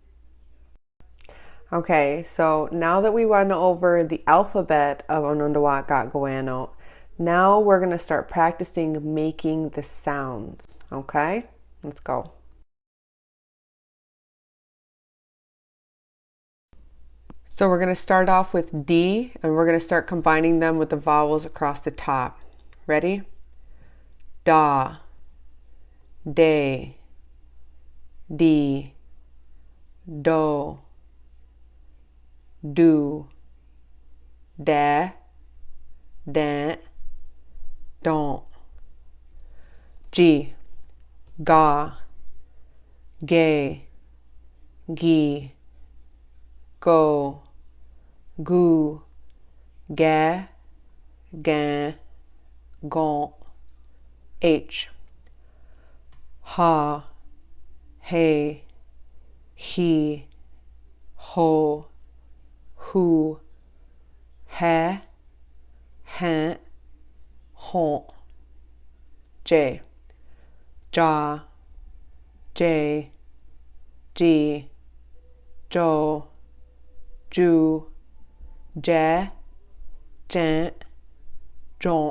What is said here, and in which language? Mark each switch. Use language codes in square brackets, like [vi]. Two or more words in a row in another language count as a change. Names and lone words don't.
[en] Okay, so now that we went over the alphabet of Onondawa Gagawano, now we're going to start practicing making the sounds. Okay, let's go. So we're going to start off with D, and we're going to start combining them with the vowels across the top. Ready? [ono] Da, de, di, do, do, da, da, don't. G, ga, gay, gi, go, goo, ga, gan, gon. H, ha, hey, he, ho, hu, he, hen, hon. J, ja, jay, ji, jo, ju, je, jen, jon.